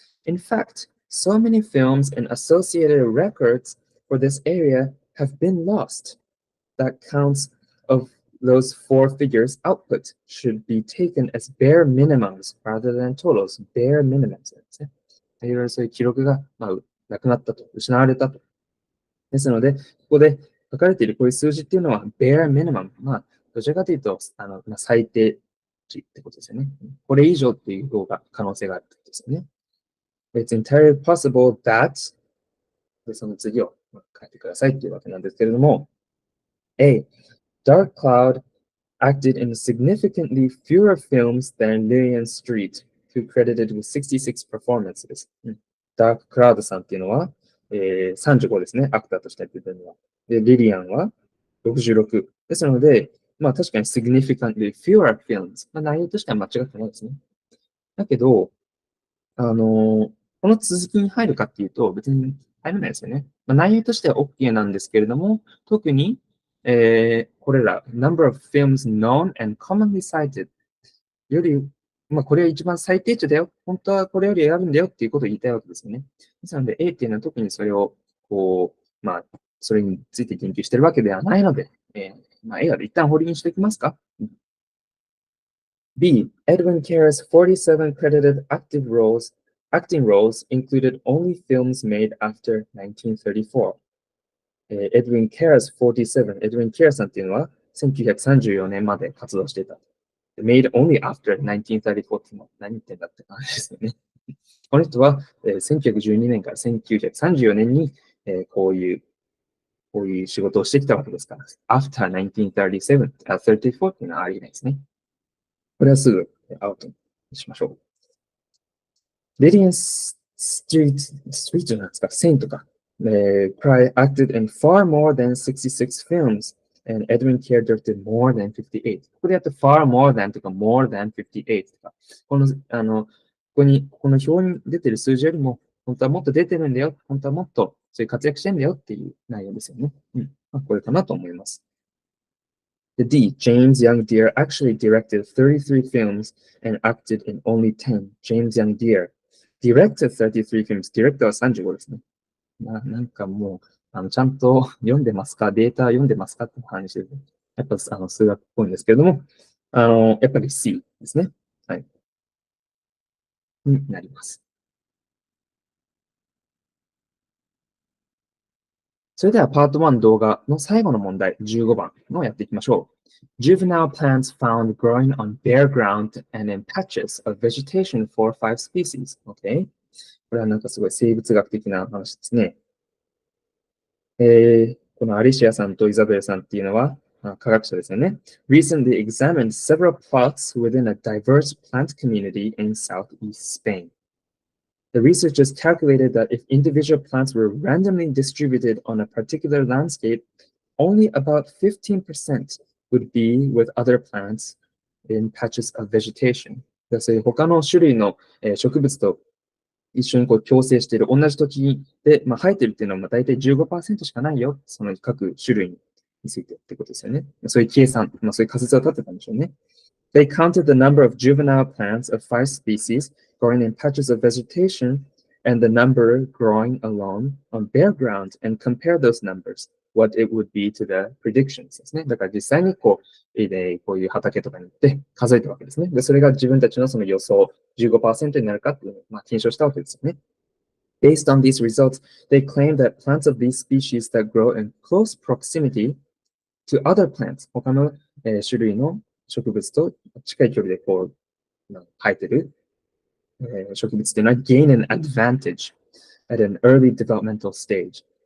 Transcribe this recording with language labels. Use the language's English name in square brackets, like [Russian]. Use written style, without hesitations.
[English] In fact, so many films and associated records for this area have been lost that counts of those four figures output should be taken as bare minimums rather than totals. Bare minimums ですね。 [Japanese] いろいろそういう記録が、なくなったと、失われたと。ですので、ここで書かれているこういう数字っていうのは、bare minimum。どちらかというと、最低値ってことですよね。これ以上っていう方が可能性があるってことですよね。 [English] It's entirely possible that [Japanese] で、その次を書いてくださいっていうわけなんですけれども、A. [English] Dark Cloud acted in significantly fewer films than Lillian Street, who credited with 66 performances. [Japanese] ダーククラウドさんっていうのは、35ですね、アクターとしてやってるのは。で、リリアンは66。ですので、確かに [English] significantly fewer films。 [Japanese] 内容としては間違ってないですね。だけど、この続きに入るかっていうと、別に入らないですよね。内容としては OK なんですけれども、特に、これら、 [English] number of films known and commonly cited [Japanese] より、これは一番最低値だよ。本当はこれより選ぶんだよっていうことを言いたいわけですよね。ですので、A っていうのは特にそれを、それについて研究してるわけではないので、A は一旦保留にしておきますか。 [English] B. Edwin Kerr's 47 credited acting roles included only films made after 1934. Edwin Kerr's 47. [Japanese] Edwin Kerr さんっていうのは1934年まで活動していた。 [English] made only after 1934 [Japanese] って何言ってんだって感じですよね。この人は、1912年から1934年に、こういう仕事をしてきたわけですから、after 1934、34っていうのはありえないですね。これはすぐアウトにしましょう。 Lillian Street じゃないですか、Saint とか。 [English] Pry acted in far more than 66 films, and Edwin Kerr directed more than 58. [Japanese] ここでやって [English] far more than [Japanese] とか more than 58とか。この表に出てる数字よりも、本当はもっと出てるんだよ。本当はもっとそういう活躍してんだよっていう内容ですよね。これかなと思います。 [English] The D, James Young Deere actually directed 33 films and acted in only 10. James Young Deere directed 33 films. [Japanese] Director は35ですね。なんかもう、ちゃんと読んでますか、データ読んでますかって話で、やっぱ数学っぽいんですけれども、やっぱり C ですね。はい。になります。それではパート1動画の最後の問題、15番のやっていきましょう。 [English] Juvenile plants found growing on bare ground and in patches of vegetation for 5 species. Okay? [Japanese] これはなんかすごい生物学的な話ですね。このアリシアさんとイザベルさんっていうのは科学者ですよね。 [English] Recently examined several plots within a diverse plant community in southeast Spain. The researchers calculated that if individual plants were randomly distributed on a particular landscape, only about 15% would be with other plants in patches of vegetation. [Japanese] そういう他の種類の植物と一緒にこう共生している、同じ土地で、生えてるっていうのは大体 15% しかないよ。その各種類についてってことですよね。そういう計算、そういう仮説を立てたんでしょうね。 [English] They counted the number of juvenile plants of 5 species growing in patches of vegetation and the number growing alone on bare ground and compared those numbers, what it would be to the predictions [Japanese] ですね。だから実際にこういう畑とかに行って数えたわけですね。で、それが自分たちのその予想 15% になるかっていうのを検証したわけですよね。 [English] Based on these results, they claim that plants of these species that grow in close proximity to other plants, [Japanese] 他の種類の植物と近い距離でこう生えてる植物っていうのは [English] gain an advantage at an early developmental stage。